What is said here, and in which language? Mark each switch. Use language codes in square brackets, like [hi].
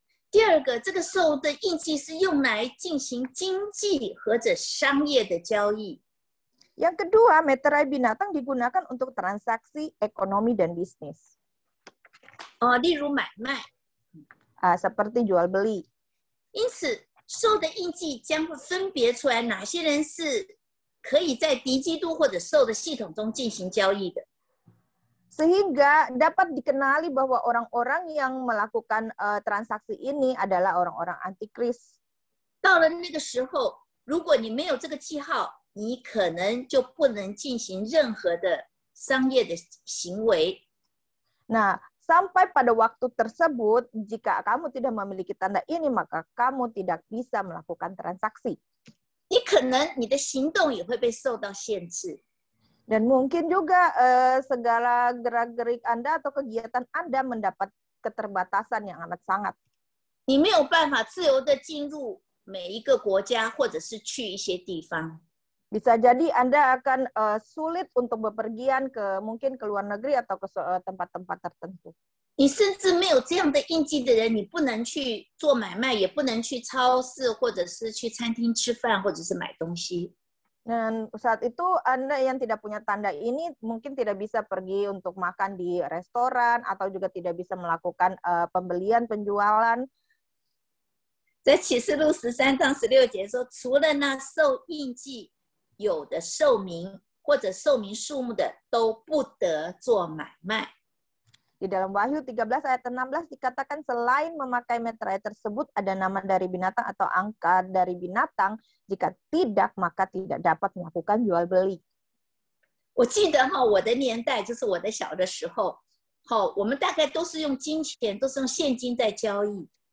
[zh] 第二个，这个兽的印记是用来进行经济或者商业的交易。 [id] Yang kedua, meterai binatang digunakan untuk transaksi ekonomi dan bisnis. [zh] 例如买卖。 [id] Seperti jual beli. [zh] 因此，兽的印记将会分别出来哪些人是可以在敌基督或者兽的系统中进行交易的。 [id] Sehingga dapat dikenali bahwa orang-orang yang melakukan transaksi ini adalah orang-orang antikris. [zh] 到了那个时候，如果你没有这个记号，你可能就不能进行任何的商业的行为。 [id] Nah, sampai pada waktu tersebut, jika kamu tidak memiliki tanda ini, maka kamu tidak bisa melakukan transaksi. [zh] 你可能你的行动也会被受到限制。 [id] Dan mungkin juga segala gerak-gerik Anda atau kegiatan Anda mendapat keterbatasan yang amat sangat. [zh] 你没有办法自由的进入每一个国家，或者是去一些地方。 [id] Bisa jadi Anda akan sulit untuk bepergian mungkin ke luar negeri atau ke tempat-tempat tertentu. [zh] 你甚至没有这样的印记的人，你不能去做买卖，也不能去超市，或者是去餐厅吃饭，或者是买东西。 [id] Dan saat itu Anda yang tidak punya tanda ini mungkin tidak bisa pergi untuk makan di restoran atau juga tidak bisa melakukan pembelian, penjualan. [zh] 在启示录13章16节说，除了那受印记有的寿民或者寿民数目的，都不得做买卖。 [id] Di dalam Wahyu 13 ayat 16 dikatakan selain memakai meterai tersebut ada nama dari binatang atau angka dari binatang, jika tidak maka tidak dapat melakukan jual beli. [zh] 我记得我的年代就是我的小的时候，我们大概都是用金钱，都是用现金在交易。